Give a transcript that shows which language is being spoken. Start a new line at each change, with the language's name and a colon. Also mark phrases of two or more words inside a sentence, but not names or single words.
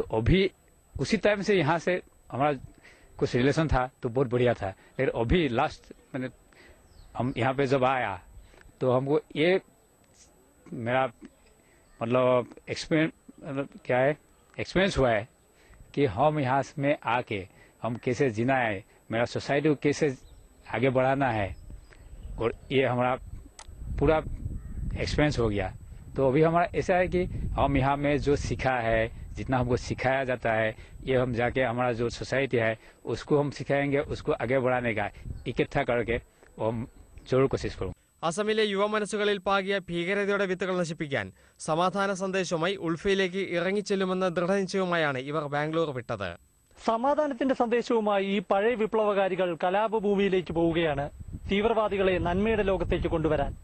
Hindi: अभी उसी टाइम से यहाँ से हमारा कुछ रिलेशन था तो बहुत बढ़िया था, लेकिन अभी लास्ट मैंने हम यहाँ पे जब आया तो हमको ये मेरा मतलब एक्सपीरियंस हुआ है कि हम यहाँ में आके हम कैसे जीना है, मेरा सोसाइटी को कैसे आगे बढ़ाना है, और ये हमारा पूरा एक्सपीरियंस हो गया। तो अभी हमारा ऐसा है कि हम यहाँ में जो सीखा है, जितना हमको सिखाया जाता है, ये हम जाके हमारा जो सोसाइटी है उसको हम सिखाएंगे, उसको आगे बढ़ाने का इकट्ठा करके हम जरूर कोशिश करूँ.
Malayalam: അസമിലെ യുവമനസ്സുകളിൽ പാകിയ ഭീകരതയുടെ വിത്തുകൾ നശിപ്പിക്കാൻ സമാധാന സന്ദേശവുമായി ഉൾഫയിലേക്ക് ഇറങ്ങിച്ചെല്ലുമെന്ന ദൃഢനിശ്ചയവുമായാണ് ഇവർ ബാംഗ്ലൂർ വിട്ടത്. സമാധാനത്തിന്റെ സന്ദേശവുമായി ഈ പഴയ വിപ്ലവകാരികൾ കലാപഭൂമിയിലേക്ക് പോവുകയാണ്, തീവ്രവാദികളെ നന്മയുടെ ലോകത്തേക്ക് കൊണ്ടുവരാൻ.